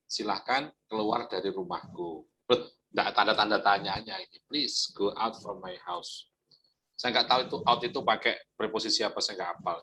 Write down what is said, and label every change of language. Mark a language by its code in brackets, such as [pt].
[id] Silahkan keluar dari rumahku. Nggak tanda-tanda tanyanya ini. [en] Please go out from my house. [id] Saya nggak tahu itu out itu pakai preposisi apa, saya nggak hafal.